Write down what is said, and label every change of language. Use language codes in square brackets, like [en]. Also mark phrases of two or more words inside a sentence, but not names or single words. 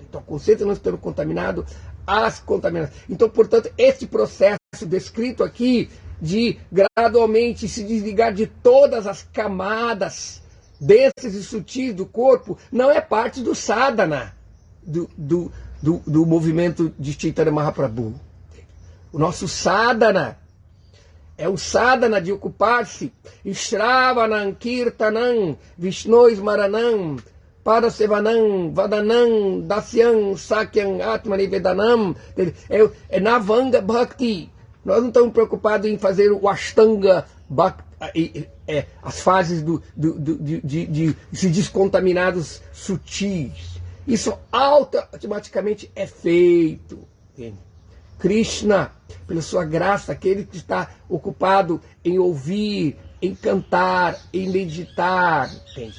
[pt] Então, a consciência não estando contaminada, as contaminadas. Então, portanto, esse processo descrito aqui de gradualmente se desligar de todas as camadas densos e sutis do corpo, não é parte do sadhana do movimento de Chaitanya Mahaprabhu. O nosso sadhana é o sadhana de ocupar-se [sa] Shravanam, Kirtanam, Vishnu Smaranam, Parasevanam, Vadanam, Dasyam, Sakyam, Atmani Vedanam, [pt] é [sa] Navanga Bhakti. [pt] Nós não estamos preocupados em fazer o Ashtanga, as fases de se descontaminados sutis. Isso automaticamente é feito. Entende? Krishna, pela sua graça, aquele que está ocupado em ouvir, em cantar, em meditar, entende?